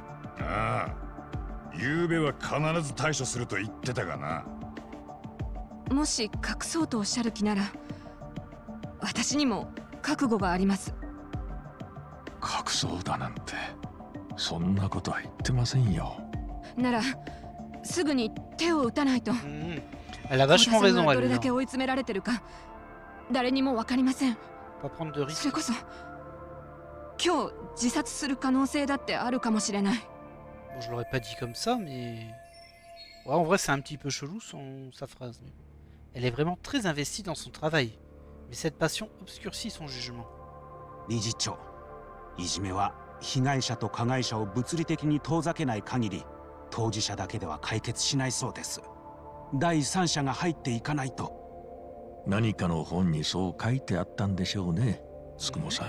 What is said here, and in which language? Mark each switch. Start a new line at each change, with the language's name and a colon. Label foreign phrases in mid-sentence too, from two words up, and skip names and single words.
Japanese: ああ、昨べは必ず対処すると言ってたがな。もし隠そうとおっしゃる気なら私にも覚悟があります。隠そうだなんてそんなことは言ってませんよ。ならすぐに手を打たないと。
French: Elle a vachement
Japanese: 幸田さん
French: raison,
Japanese: がど
French: elle.
Japanese: れだけ追い詰められてるか誰にも分かりません。
French: Pas prendre de
Japanese: それ
French: risques.
Japanese: こそ今日自殺する可能性だってあるかもしれない。
French: Bon, je l'aurais pas dit comme ça, mais... Ouais, en vrai, c'est un petit peu chelou sa phrase. Elle est vraiment très investie dans son travail. Mais cette passion obscurcit son jugement.
Japanese: 理事長、いじめは被害者と加害者を物理的に遠ざけない限り当事者だけでは解決しないそうです。第三者が入っていかないと。何かの本にそう書いてあったんでしょうね、つくもさん。